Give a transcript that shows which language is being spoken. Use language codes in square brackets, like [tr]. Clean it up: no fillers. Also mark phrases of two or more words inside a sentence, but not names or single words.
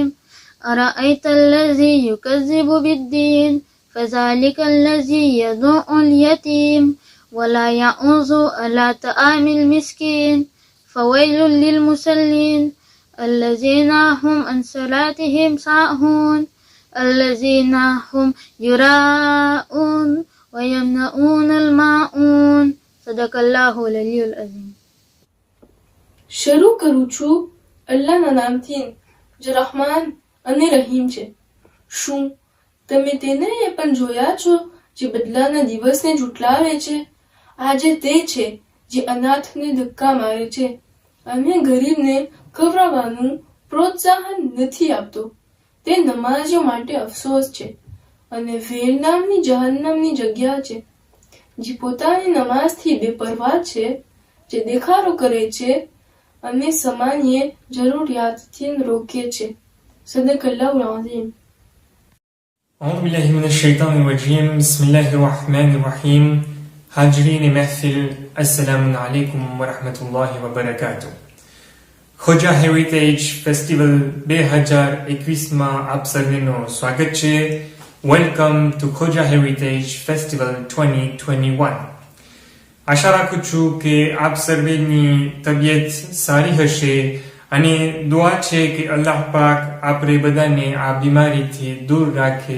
[ar] أرأيت الذي يكذب بالدين فذلك الذي يدعو اليتيم ولا يعوز على طعام المسكين فويل للمصلين الذين هم عن صلاتهم ساهون الذين هم يراءون ويمنعون الماعون صدق الله العلي العظيم. [gu] શરૂ કરું છું અલ્લાહના નામથી જે રહમાન અને રહીમ છે. શું તમે તેને પણ જોયા છો જે બદલાના દિવસને ઝૂંટલાવે છે? આજે તે છે જે અનાથને ધક્કા મારે છે અને ગરીબને ખવડાવવાનું પ્રોત્સાહન નથી આપતો. તે નમાઝીઓ માટે અફસોસ છે અને વેલ નામની જહન્નમની જગ્યા છે. જે પોતાની નમાઝથી બેપરવાહ છે, જે દેખાડો કરે છે અને સામાન્ય જરૂરિયાતથી રોકે છે. [ar] صدق الله العظيم. أعوذ بالله من الشيطان الرجيم بسم الله الرحمن الرحيم [ur] حاضرین محفل [ar] السلام علیکم ورحمة الله وبرکاته. [gu] ખોજા હેરિટેજ ફેસ્ટિવલ 2021માં આપ સર્વેનું સ્વાગત છે. [en] Welcome to Khoja Heritage Festival 2021. [gu] આશા રાખું છું કે આપ સર્વેની તબિયત સારી હશે અને દુઆ છે કે અલ્લાહ પાક આપણે બધાને આ બીમારીથી દૂર રાખે.